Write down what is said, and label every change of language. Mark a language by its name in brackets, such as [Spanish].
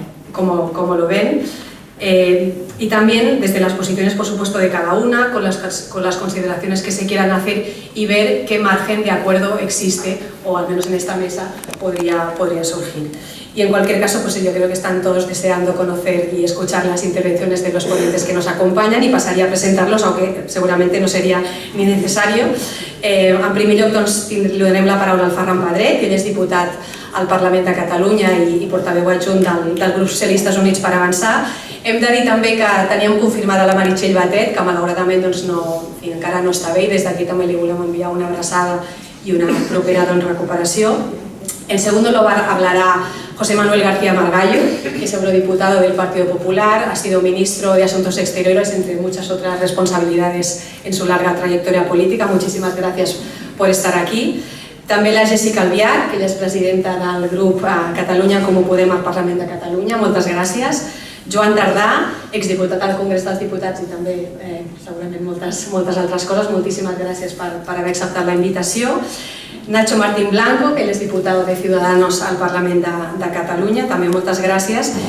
[Spanish] cómo lo ven, y también desde las posiciones, por supuesto, de cada una, con las consideraciones que se quieran hacer, y ver qué margen de acuerdo existe, o al menos en esta mesa podría surgir. Y en cualquier caso, yo creo que están todos deseando conocer y escuchar las intervenciones de los ponentes que nos acompañan, y pasaría a presentarlos, aunque seguramente no sería ni necesario. [Catalan] En primer lloc, li donem la paraula al Ferran Pedret, que ell és diputat al Parlament de Catalunya i portaveu adjunt del grup Socialistes Units per Avançar. Hem de dir també que teníem confirmada la Meritxell Batet, que malauradament encara no està bé, i des d'aquí també li volem enviar una abraçada y una propera recuperació. [Spanish] En segundo lugar hablará José Manuel García Margallo, que es eurodiputado del Partido Popular, ha sido ministro de Asuntos Exteriores, entre muchas otras responsabilidades en su larga trayectoria política. Muchísimas gracias por estar aquí. [Catalan] També la Jessica Albiach, que ella és presidenta del grup Catalunya en Comú Podem al Parlament de Catalunya, moltes gràcies. Joan Tardà, exdiputat al Congrés dels Diputats i també segurament moltes altres coses, moltíssimes gràcies per haver acceptat la invitació. [Spanish] Nacho Martín Blanco, que él es diputado de Ciudadanos al Parlament de Catalunya, [Catalan] també moltes gràcies.